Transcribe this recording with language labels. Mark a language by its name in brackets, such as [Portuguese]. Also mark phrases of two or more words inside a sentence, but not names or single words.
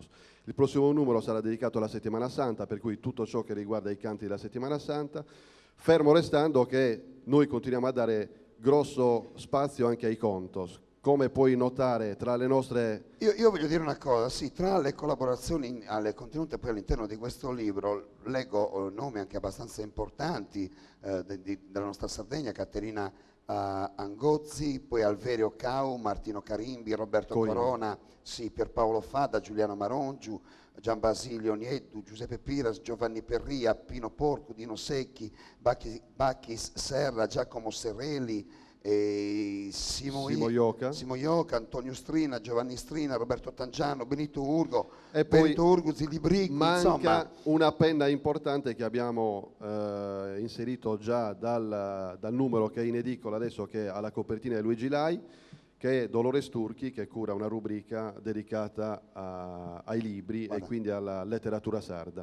[Italian] Il prossimo numero sarà dedicato alla Settimana Santa, per cui tutto ciò che riguarda i canti della Settimana Santa, fermo restando che noi continuiamo a dare grosso spazio anche ai Contos. Come puoi notare tra le nostre... Io voglio dire una cosa, sì, tra le collaborazioni contenute poi all'interno di questo libro, leggo nomi anche abbastanza importanti della nostra Sardegna: Caterina Angozzi, poi Alverio Cau, Martino Carimbi, Roberto Corona, sì, Pierpaolo Fadda, Giuliano Marongiu, Gian Basilio Nieddu, Giuseppe Piras, Giovanni Perria, Pino Porcu, Dino Secchi, Bacchis Serra, Giacomo Serrelli, Simo Ioca, Antonio Strina, Giovanni Strina, Roberto Tangiano, Benito Urgo, e poi Benito Urgo, Zilli Bricchi. Manca insomma una penna importante che abbiamo inserito già dal numero che è in edicola adesso, che ha la copertina di Luigi Lai, che è Dolores Turchi, che cura una rubrica dedicata ai libri. Guarda, e quindi alla letteratura sarda.